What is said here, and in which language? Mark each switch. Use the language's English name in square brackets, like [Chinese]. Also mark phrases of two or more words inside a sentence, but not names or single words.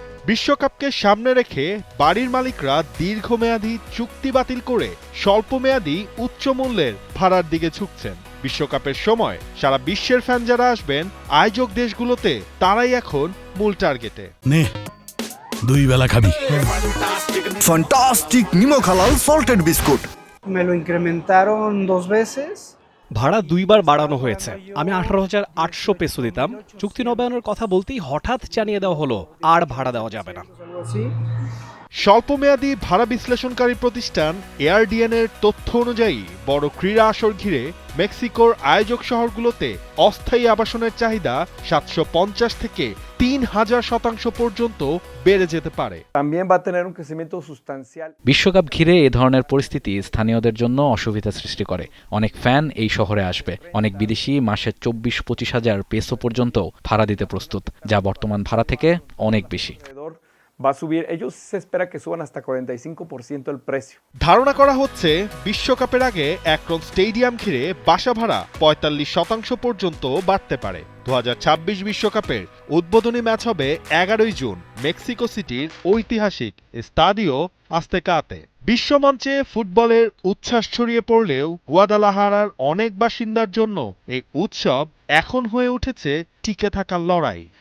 [Bangla] বিশ্বকাপকে সামনে রেখে বাড়ির মালিকরা দীর্ঘমেয়াদী চুক্তি বাতিল করে স্বল্পমেয়াদী উচ্চ মূল্যের ভাড়ার দিকে ঝুঁকছেন। বিশ্বকাপের সময় সারা বিশ্বের ফ্যান যারা আসবেন আয়োজক দেশগুলোতে, তারাই এখন মূল টার্গেটে। নে 2 বেলা খাবি। ফ্যান্টাস্টিক নিমো খালাল সল্টেড বিস্কুট। [Spanish] Me lo incrementaron 2 veces. [Bangla] ভাড়া 2 বার বাড়ানো হয়েছে। আমি 18,800 পেসো দিতাম। চুক্তি নবায়নের কথা বলতেই হঠাৎ জানিয়ে দেওয়া হলো আর ভাড়া দেওয়া যাবে না। [Spanish] Algo así. [Bangla] স্বল্পমেয়াদী ভাড়া বিশ্লেষণকারী প্রতিষ্ঠান এআরডিএন এর তথ্য অনুযায়ী বড় ক্রীড়া আসর ঘিরে মেক্সিকোর আয়োজক শহরগুলোতে অস্থায়ী আবাসনের চাহিদা 750 থেকে 3000% পর্যন্ত বেড়ে যেতে পারে। [Spanish] También va a tener un crecimiento sustancial. [Bangla] বিশ্বকাপ ঘিরে এ ধরনের পরিস্থিতি স্থানীয়দের জন্য অসুবিধা সৃষ্টি করে। অনেক ফ্যান এই শহরে আসবে। অনেক বিদেশি মাসে 24-25 হাজার পেসো পর্যন্ত ভাড়া দিতে প্রস্তুত, যা বর্তমান ভাড়া থেকে অনেক বেশি। [Spanish] Va a subir, ellos se espera que suban hasta 45% el precio. [Bangla] ধারণা করা হচ্ছে বিশ্বকাপের আগে অ্যাক্রন স্টেডিয়াম ঘিরে বাসা ভাড়া 45% পর্যন্ত বাড়তে পারে। 2026 বিশ্বকাপের উদ্বোধনী ম্যাচ হবে 11 জুন মেক্সিকো সিটির ঐতিহাসিক স্তাদিও আজতেকাতে। বিশ্বমঞ্চে ফুটবলের উচ্ছ্বাস ছড়িয়ে পড়লেও গুয়াদালাহারার অনেক বাসিন্দার জন্য এই উৎসব এখন হয়ে উঠেছে টিকে থাকার লড়াই।